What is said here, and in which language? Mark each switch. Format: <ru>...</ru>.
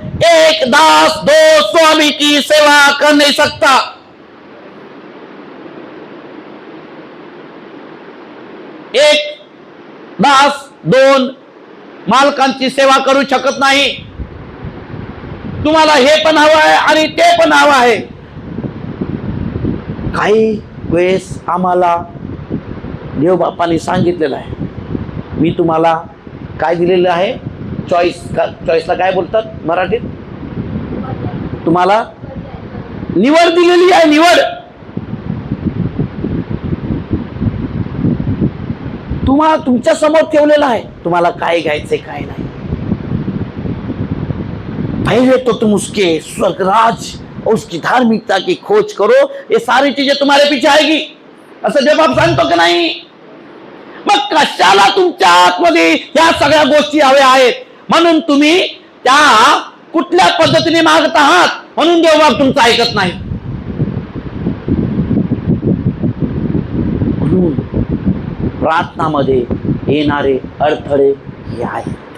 <hi>एक दास दो स्वामी की सेवा कर नहीं सकता.</hi> <mr>एक दास दोन मालकांची सेवा करू शकत नाही. तुम्हाला हे पण हवं आहे आणि ते पण हवं आहे. काही वेळेस आम्हाला देवबापाने सांगितलेलं आहे, मी तुम्हाला काय दिलेलं आहे, चॉईसला काय बोलतात मराठीत, तुम्हाला निवड दिलेली आहे. निवड तुम्हाला तुमच्या समोर ठेवलेला आहे, तुम्हाला काय घ्यायचंय काय नाही.</mr> <hi>पहले तो तुम उसके स्वर्गराज और उसकी धार्मिकता की खोज करो, ये सारी चीजें तुम्हारे पीछे आएगी,</hi> <mr>असं देव बाप सांगतो की नाही? मग कशाला तुमच्या आतमध्ये या सगळ्या गोष्टी हव्या आहेत? म्हणून तुम्ही त्या कुठल्या पद्धतीने मागत आहात, म्हणून देव बाप तुमचं ऐकत नाही. म्हणून प्रार्थनामध्ये येणारे अडथळे हे आहेत.</mr>